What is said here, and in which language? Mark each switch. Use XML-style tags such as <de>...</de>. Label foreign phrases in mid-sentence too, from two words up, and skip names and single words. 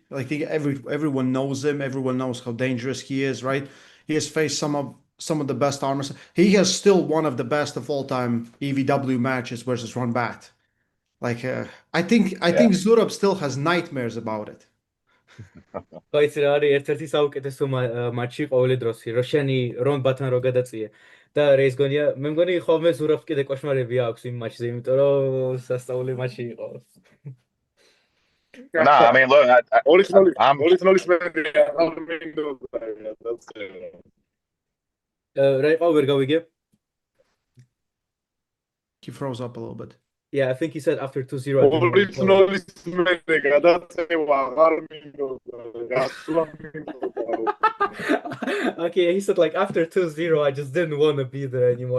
<en>I think everyone knows him. Everyone knows how dangerous he is. Right, he has faced some of the best armors. He has still one of the best of all time EVW matches versus Ron Bat. Like I think Zurab still has nightmares about it. It's</en> <ka>ერთ-ერთი საუკეთესო მატჩი ყოველი დროსი. რო შენი რონ ბათან რო გადაწიე და რეის გონია, მე მგონი ხოლმე ზურაბს კიდე კოშმარები აქვს იმ მატჩზე, იმიტომ რომ სასწაული მატჩი იყო.</ka> <en>No, I mean, look,</en> <ka>Რა იყო ვერ გავიგე?</ka> <en>He froze up a little bit. Yeah, I think he said after 2-0. Okay, he said like after 2-0, I just didn't want to be there anymore.</en>